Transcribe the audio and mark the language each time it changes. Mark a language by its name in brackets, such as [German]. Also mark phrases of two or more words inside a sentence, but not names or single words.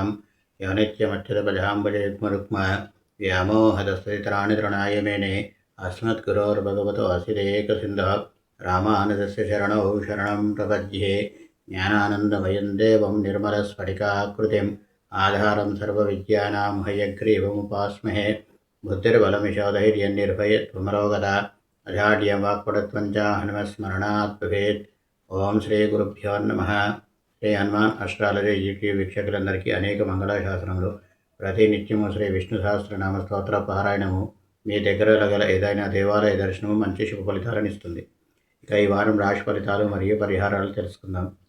[Sanskrit] यो नित्यमच्युतपदाम्बुजयुग्मरुक्म व्यामोहदस्थितराणि तृणाय मेने अस्मद्गुरोर्भगवतो असिदेकसिन्धः रामानुजस्य चरणौ शरणं प्रपद्ये ज्ञानानन्दमयं देवं निर्मलस्फटिकाकृतिम् आधारं सर्वविद्यानां हयग्रीवमुपास्महे बुद्धिर्बलमिषधैर्यन्निर्भयत्वमरोगता अजाड्यं वाक्पटुत्वं च हनुमस्मरणात् भवेत्। ఓం శ్రీ గురుభ్యో నమః. [Telugu] శ్రీ హనుమాన్ అస్ట్రాలజీ యూట్యూబ్ వీక్షకులందరికీ అనేక మంగళాశాసనములు. ప్రతినిత్యము శ్రీ విష్ణు సహస్రనామ స్తోత్ర పారాయణము మీ దగ్గర గల ఏదైనా దేవాలయ దర్శనము మంచి శుభ ఫలితాలను ఇస్తుంది. ఇక ఈ వారం రాశి ఫలితాలు మరియు పరిహారాలు తెలుసుకుందాం.